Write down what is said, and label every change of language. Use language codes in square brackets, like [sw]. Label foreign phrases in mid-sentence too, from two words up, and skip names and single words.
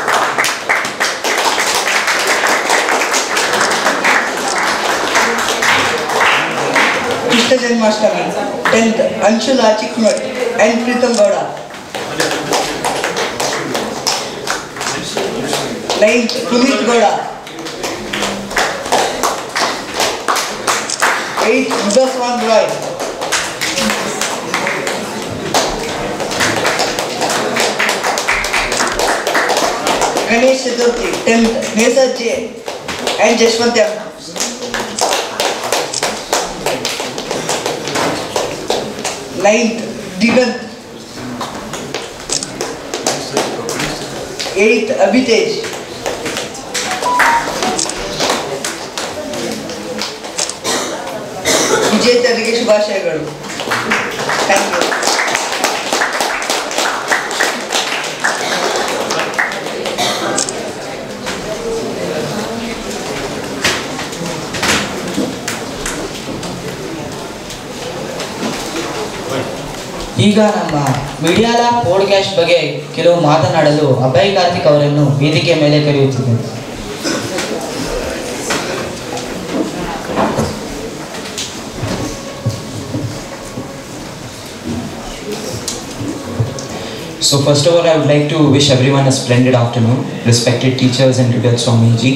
[kn] ಕೃಷ್ಣ ಜನ್ಮಾಷ್ಟಮಿ 10th ಅಂಶುಲಾ ಚಿಕ್ಕಮಠ್ and ಪ್ರೀತಮ್ ಗೌಡ. 9th ಪುನೀತ್ ಗೌಡ. 8th Udaswan Roy. 10th Ganesh Chaturthi. 10th Nesar J and Jashwant M. 9th Digant. 8th Abhitej. ವಿಜೇತರಿಗೆ ಶುಭಾಶಯಗಳು. [en] thank you. [kn] ಈಗ ನಮ್ಮ ಮೀಡಿಯಾಲ ಪಾಡ್ಕಾಸ್ಟ್ ಬಗ್ಗೆ ಕೆಲವು ಮಾತನಾಡಲು ಅಭಯ್ ಕಾರ್ತಿಕ್ ಅವರನ್ನು ವೇದಿಕೆ ಮೇಲೆ ಕರೆಯುತ್ತಿದ್ದೇನೆ. [en] So first of all, I would like to wish everyone a splendid afternoon, respected teachers and Divya Swamiji.